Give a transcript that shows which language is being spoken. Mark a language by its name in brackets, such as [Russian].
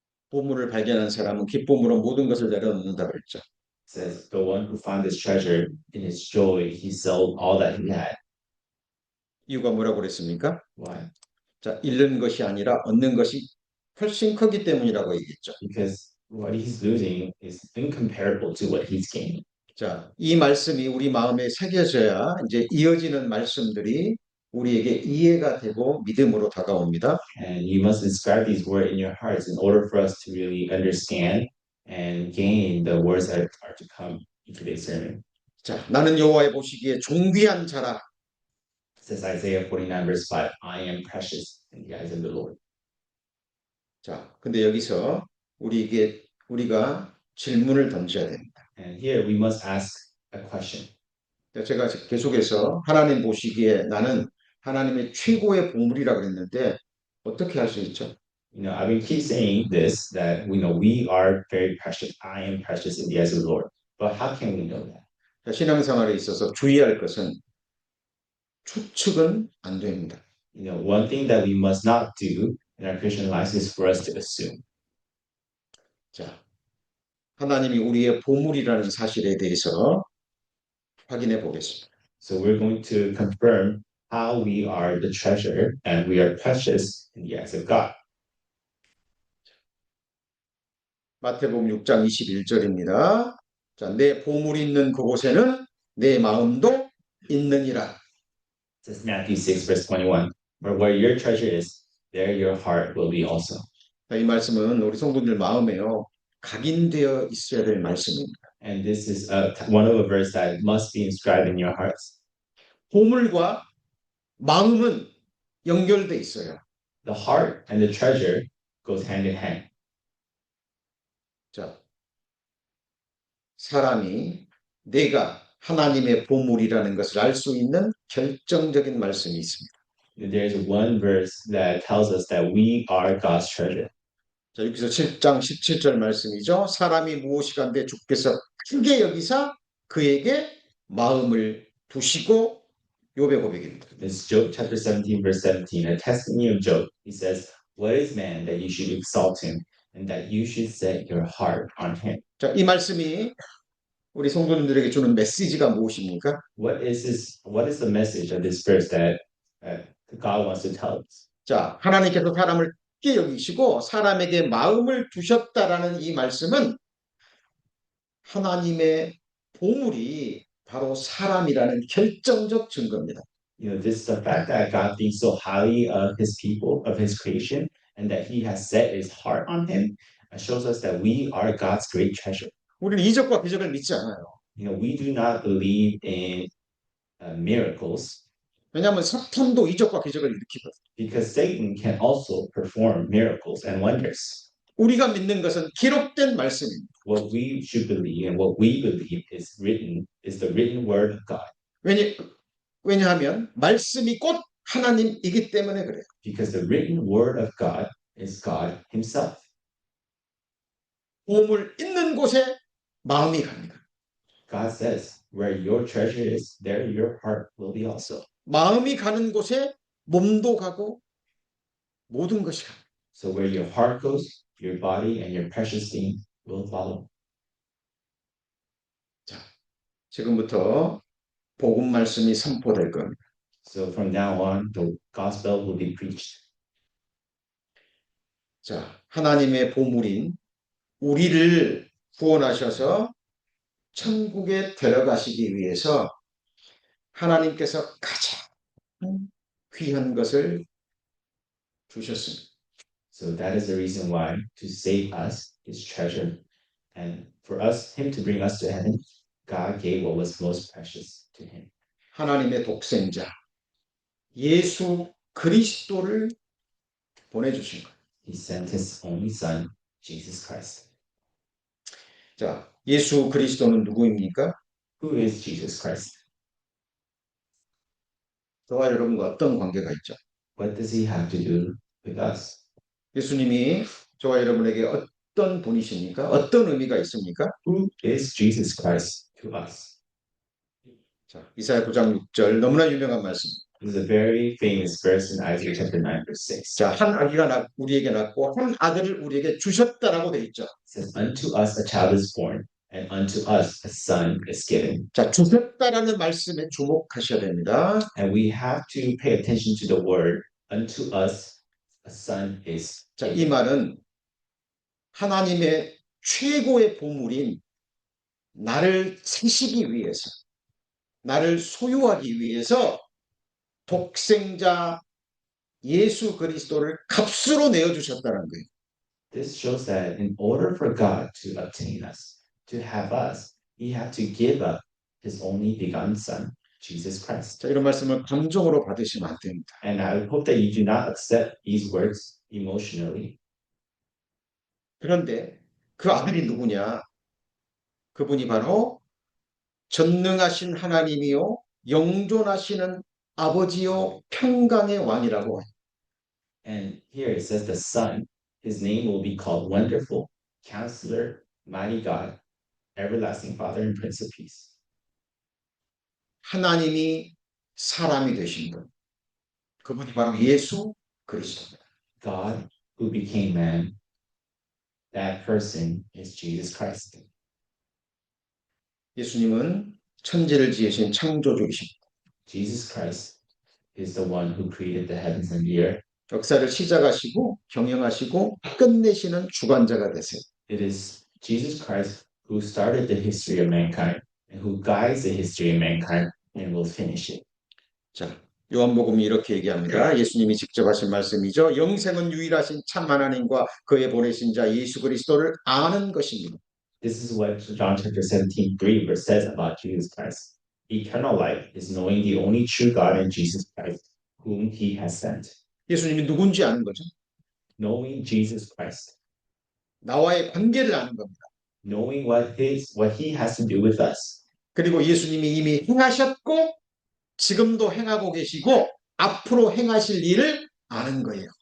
[Korean] 보물을 발견한 사람은 기쁨으로 모든 것을 내려놓는다 그랬죠. [English] It says, the one who found this treasure in his joy, he sold all that he had. [Korean] 이유가 뭐라고 그랬습니까? [English] Why? [Korean] 자, 잃는 것이 아니라 얻는 것이 훨씬 크기 때문이라고 얘기했죠. [English] Because what he's losing is incomparable to what he's gaining. [Korean] 자, 이 말씀이 우리 마음에 새겨져야 이제 이어지는 말씀들이 우리에게 이해가 되고 믿음으로 다가옵니다. [English] And you must inscribe these words in your hearts in order for us to really understand and gain the words that are to come in today's sermon. [Korean] 자, 나는 여호와의 보시기에 존귀한 자라. [English] It says Isaiah 49 verse 5, I am precious in the eyes of the Lord. [Korean] 자, 근데 여기서 우리가 질문을 던져야 됩니다. [English] And here we must ask a question. [Korean] 제가 계속해서 하나님 보시기에 나는 하나님의 최고의 보물이라고 그랬는데 어떻게 할 수 있죠? [English] You know, I've been keep saying this that we are very precious. I am precious in the eyes of the Lord. But how can we know that? [Korean] 자, 신앙생활에 있어서 주의할 것은 추측은 안 됩니다. [English] You know, one thing that we must not do in our Christian lives is for us to assume. [Korean] 자, 하나님이 우리의 보물이라는 사실에 대해서 확인해 보겠습니다. [English] So we're going to confirm how we are the treasure and we are precious in the eyes of God. [Korean] 마태복음 6장 21절입니다. 자, 내 보물이 있는 그곳에는 내 마음도 있느니라. [English] It says Matthew 6, verse 21, where your treasure is, there your heart will be also. [Korean] 자, 이 말씀은 우리 성도들 마음에요. 각인되어 있어야 될 말씀입니다. [English] And this is one of a verse that must be inscribed in your hearts. [Korean] 보물과 마음은 연결돼 있어요. [English] The heart and the treasure goes hand in hand. [Korean] 자, 사람이 내가 하나님의 보물이라는 것을 알 수 있는 결정적인 말씀이 있습니다. [English] There's one verse that tells us that we are God's treasure. [Korean] 자, 여기서 7장 17절 말씀이죠. 사람이 무엇이간데 주께서 크게 여기사 그에게 마음을 두시고 욥의 고백입니다. [English] This is Job chapter 17, verse 17, a testimony of Job. He says, what is man that you should exalt him and that you should set your heart on him? [Korean] 자, 이 말씀이 우리 성도님들에게 주는 메시지가 무엇입니까? [English] What is the message of this verse that God wants to tell us? [Korean] 자, 하나님께서 사람을 크게 여기시고 사람에게 마음을 두셨다라는 이 말씀은 하나님의 보물이 바로 사람이라는 결정적 증거입니다. [English] You know, this is the fact that God thinks so highly of his people, of his creation, and that he has set his heart on him, shows us that we are God's great treasure. [Korean] 우리는 이적과 기적을 믿지 않아요. [English] You know, we do not believe in miracles [Korean] 왜냐하면 사탄도 이적과 기적을 일으키거든요. [English] because Satan can also perform miracles and wonders. [Korean] 우리가 믿는 것은 기록된 말씀입니다. [English] What we should believe and what we believe is the written word of God. [Korean] 왜냐하면 말씀이 곧 하나님이기 때문에 그래요. [English] Because the written word of God is God himself. [Korean] 보물 있는 곳에 마음이 갑니다. [English] God says, where your treasure is, there your heart will be also. [Korean] 마음이 가는 곳에 몸도 가고 모든 것이 갑니다. [English] So where your heart goes, your body and your precious thing will follow. [Korean] 자, 지금부터 복음 말씀이 선포될 겁니다. [English] So from now on, the gospel will be preached. [Korean] 자, 하나님의 보물인 우리를 구원하셔서 천국에 데려가시기 위해서 하나님께서 가장 귀한 것을 주셨습니다. [English] So that is the reason why to save us, his treasure, and for us, him to bring us to heaven, God gave what was most precious to him. [Korean] 하나님의 독생자 예수 그리스도를 보내주신 거예요. [English] He sent his only son, Jesus Christ. [Korean] 자, 예수 그리스도는 누구입니까? [English] Who is Jesus Christ? [Korean] 저와 여러분과 어떤 관계가 있죠? [English] What does he have to do with us? [Korean] 예수님이 저와 여러분에게 어떤 분이십니까? 어떤 의미가 있습니까? [English] Who is Jesus Christ to us? [Korean] 자, 이사야 9장 6절 너무나 유명한 말씀. [English] This is a very famous verse in Isaiah chapter 9, verse 6. [Korean] 자, 한 아기가 우리에게 낳고 한 아들을 우리에게 주셨다라고 돼 있죠. [English] It says, unto us a child is born, and unto us a son is given. [Korean] 자, 주셨다라는 말씀에 주목하셔야 됩니다. [English] And we have to pay attention to the word, unto us a son is [Korean] 자, 이 [English] given. [Korean] 말은 하나님의 최고의 보물인 나를 세시기 위해서, 나를 소유하기 위해서 독생자 예수 그리스도를 값으로 내어주셨다는 거예요. [English] This shows that in order for God to obtain us, to have us, he had to give up his only begotten son, Jesus Christ. [Korean] 자, 이런 말씀을 감정으로 받으시면 안 됩니다. [English] And I hope that you do not accept these words emotionally. [Korean] 그런데 그 아들이 누구냐? 그분이 바로 전능하신 하나님이요 영존하시는 아버지요 평강의 왕이라고 해요. [English] And here it says the son, his name will be called Wonderful, Counselor, Mighty God, Everlasting Father, and Prince of Peace. [Korean] 하나님이 사람이 되신 분. 그분이 바로 예수 그리스도입니다. [English] God who became man, that person is Jesus Christ. [Korean] 예수님은 천지를 지으신 창조주이십니다. [English] Jesus Christ is the one who created the heavens and the earth. [Korean] 역사를 시작하시고 경영하시고 끝내시는 주관자가 되세요. [English] It is Jesus Christ who started the history of mankind and who guides the history of mankind and will finish it. [Korean] 자, 요한복음이 이렇게 얘기합니다. 예수님이 직접 하신 말씀이죠. 영생은 유일하신 참 하나님과 그의 보내신 자 예수 그리스도를 아는 것입니다. [English] This is what John chapter 17, 3 verse says about Jesus Christ. Eternal life is knowing the only true God and Jesus Christ, whom he has sent. [Korean] 예수님이 누군지 아는 거죠. [English] Knowing Jesus Christ. [Korean] 나와의 관계를 아는 겁니다. [English] Knowing what he has to do with us. [Korean] 그리고 예수님이 이미 행하셨고 지금도 행하고 계시고 앞으로 행하실 일을 아는 거예요.